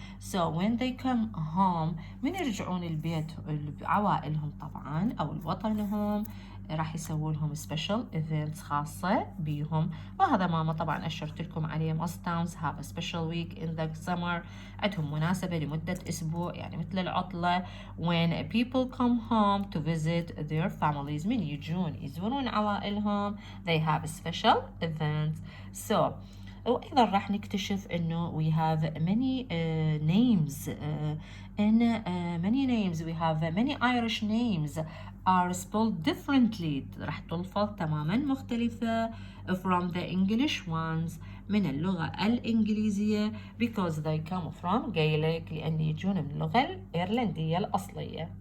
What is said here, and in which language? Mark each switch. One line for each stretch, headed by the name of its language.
English: So when they come home
Arabic: من يرجعون البيت عوائلهم طبعا أو لوطنهم راح يسوون لهم
English: special events
Arabic: خاصة بيهم. وهذا ماما طبعا أشرت لكم عليه.
English: most towns have a special week in the summer.
Arabic: عندهم مناسبة لمدة أسبوع يعني مثل العطلة
English: when people come home to visit their families.
Arabic: من يزورون عوائلهم
English: they have special events. So
Arabic: وأيضا راح نكتشف إنه
English: we have many names many names. We have many Irish names are spelled differently.
Arabic: راح تلفظ تماما مختلفة
English: from the English ones
Arabic: من اللغة الإنجليزية
English: because they come from Gaelic
Arabic: لأن يجون من اللغة الإيرلندية الأصلية.